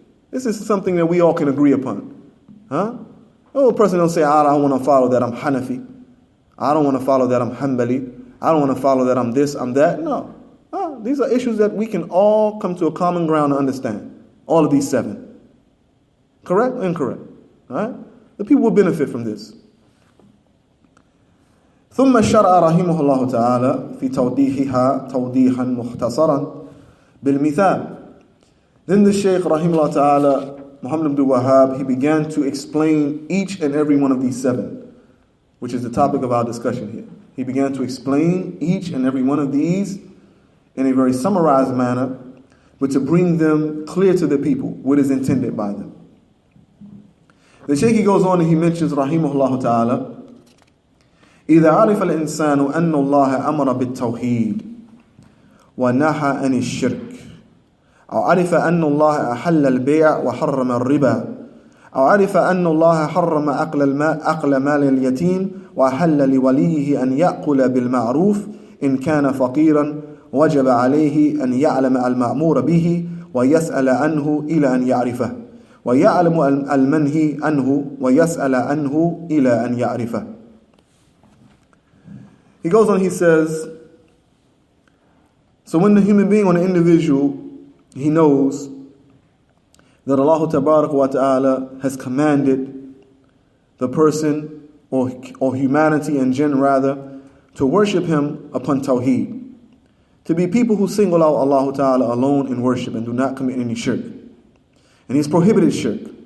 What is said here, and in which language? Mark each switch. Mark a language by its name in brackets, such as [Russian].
[English] This is something that we all can agree upon. No person don't say, I don't want to follow that, I'm Hanafi. I don't want to follow that, I'm Hanbali. I don't want to follow that, I'm this, I'm that. No. These are issues that we can all come to a common ground to understand. All of these 7. Correct or incorrect? Right? The people will benefit from this. [Arabic] ثم شرع رحمه الله تعالى في توضيحها توضيحا مختصرا بالمثال. [English] Then the Shaykh rahimahullah ta'ala, Muhammad Abdul Wahhab, he began to explain each and every one of these 7, which is the topic of our discussion here. He began to explain each and every one of these in a very summarized manner, but to bring them clear to the people, what is intended by them. The Shaykh, he goes on and he mentions rahimahullah ta'ala, [Arabic] إذا عرف الإنسان أن الله أمر بالتوحيد ونهى عن الشرك أو عرف أن الله أحل البيع وحرم الربا أو عرف أن الله حرم أكل مال اليتيم وأحل لوليه أن يأكل بالمعروف إن كان فقيرا وجب عليه أن يعلم المأمور به ويسأل عنه إلى أن يعرفه ويعلم المنهي عنه ويسأل عنه إلى أن يعرفه. [English] He goes on, he says, so when the human being or the individual, he knows that Allah Tabarak wa Ta'ala has commanded the person or humanity and jinn rather to worship Him upon Tawheed, to be people who single out Allah Ta'ala alone in worship and do not commit any shirk. And He's prohibited shirk.